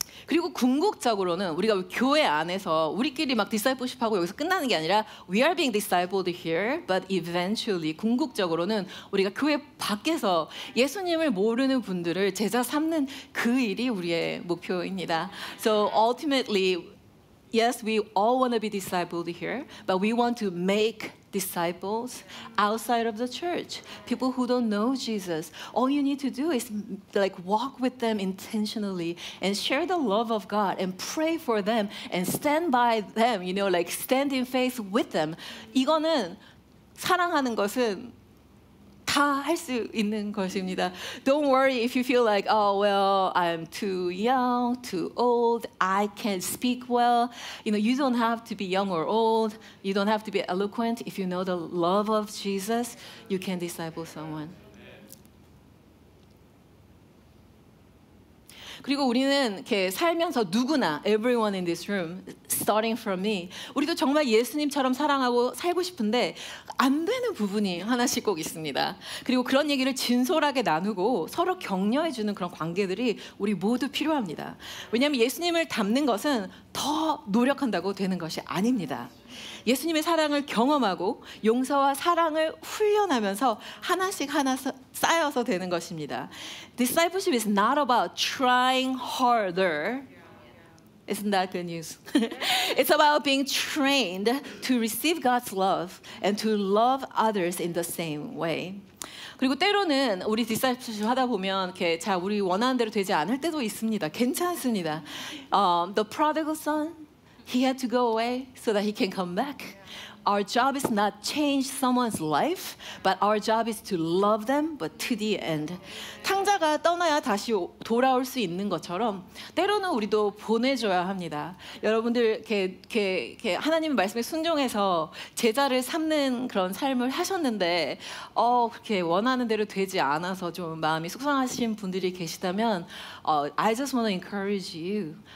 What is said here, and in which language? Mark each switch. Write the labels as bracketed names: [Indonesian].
[Korean] 그리고 궁극적으로는 우리가 교회 안에서 우리끼리 막 디사이플십하고 여기서 끝나는 게 아니라 [English] we are being discipled here, but eventually [Korean] 궁극적으로는 우리가 교회 밖에서 예수님을 모르는 분들을 제자 삼는 그 일이 우리의 목표입니다. [English] So ultimately, yes, we all want to be discipled here, but we want to make disciples outside of the church. People who don't know Jesus. All you need to do is like walk with them intentionally and share the love of God and pray for them and stand by them, you know, like stand in faith with them. [Korean] 이거는 사랑하는 것은 다 할 수 있는 것입니다. [English] Don't worry if you feel like, oh, well, I'm too young, too old, I can't speak well. You know, you don't have to be young or old. You don't have to be eloquent. If you know the love of Jesus, you can disciple someone. [Korean] 그리고 우리는 이렇게 살면서 누구나 [English] everyone in this room, starting from me, [Korean] 우리도 정말 예수님처럼 사랑하고 살고 싶은데 안 되는 부분이 하나씩 꼭 있습니다. 그리고 그런 얘기를 진솔하게 나누고 서로 격려해주는 그런 관계들이 우리 모두 필요합니다. 왜냐하면 예수님을 닮는 것은 더 노력한다고 되는 것이 아닙니다. 예수님의 사랑을 경험하고 용서와 사랑을 훈련하면서 하나씩 하나 쌓여서 되는 것입니다. [English] Discipleship is not about trying harder. Isn't that good news? It's about being trained to receive God's love and to love others in the same way. [Korean] 그리고 때로는 우리 디사이플십 하다 보면 이렇게 자 우리 원하는 대로 되지 않을 때도 있습니다. 괜찮습니다. [English] The prodigal son, he had to go away so that he can come back. Our job is not change someone's life, but our job is to love them, but to the end. [Korean] 탕자가 떠나야 다시 돌아올 수 있는 것처럼 때로는 우리도 보내줘야 합니다. 여러분들 이렇게 하나님의 말씀에 순종해서 제자를 삼는 그런 삶을 하셨는데 그렇게 원하는 대로 되지 않아서 좀 마음이 속상하신 분들이 계시다면 [English] I just want to encourage you.